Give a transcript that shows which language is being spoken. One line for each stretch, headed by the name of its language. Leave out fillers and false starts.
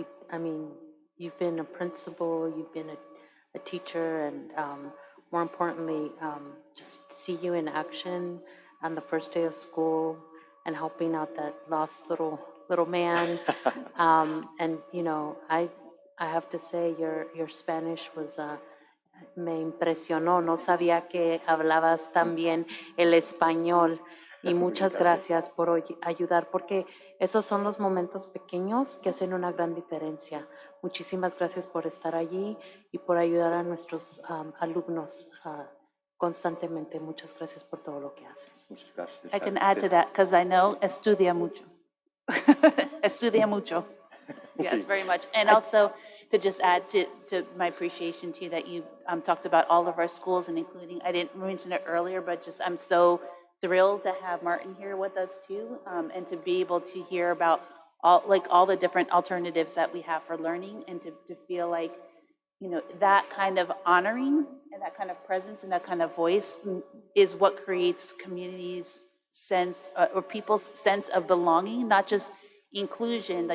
English: I mean, you've been a principal, you've been a teacher, and more importantly, just see you in action on the first day of school and helping out that lost little man. And you know, I have to say your Spanish was
Spanish: me impresionó. No sabía que hablabas tan bien el español. Y muchas gracias por ayudar, porque esos son los momentos pequeños que hacen una gran diferencia. Muchísimas gracias por estar allí y por ayudar a nuestros alumnos constantemente. Muchas gracias por todo lo que haces.
English: I can add to that because I know
Spanish: estudia mucho. Estudia mucho.
English: Yes, very much. And also to just add to my appreciation to you that you talked about all of our schools and including, I didn't mention it earlier, but just I'm so thrilled to have Martin here with us too, and to be able to hear about all the different alternatives that we have for learning, and to feel like, you know, that kind of honoring and that kind of presence and that kind of voice is what creates communities' sense or people's sense of belonging, not just inclusion.